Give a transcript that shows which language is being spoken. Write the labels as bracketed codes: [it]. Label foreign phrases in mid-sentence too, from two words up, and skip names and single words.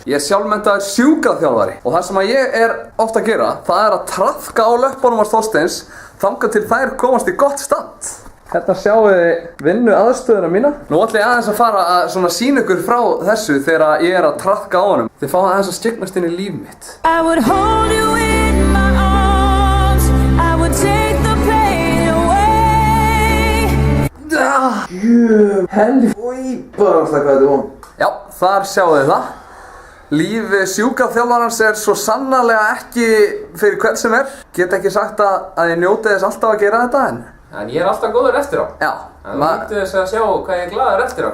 [is] Ég er sjálfmenntaður sjúkraþjálfari og það sem að ég er ofta að gera, það er að traðka á löppunum á Þorsteins þangað til þær komast í gott stand. Hérna sjáum við vinnu aðstöðuna mína. Nú ætla ég aðeins að fara að svona sýna ykkur frá þessu þegar ég er að traðka á honum. Þið fáið aðeins að skyggnast inn í líf mitt. [en] I would hold you in my arms. I would take the pain away. [is] Bara hvað þetta er von. Já, þar sjáum við það. Líf sjúkraþjálfarans er svo sannarlega ekki fyrir hvern sem er. Get ekki sagt að ég njóti þess alltaf að gera þetta En ég er alltaf góður eftir á. Já. En þú nýttu þess að sjá hvað ég er glaður eftir á.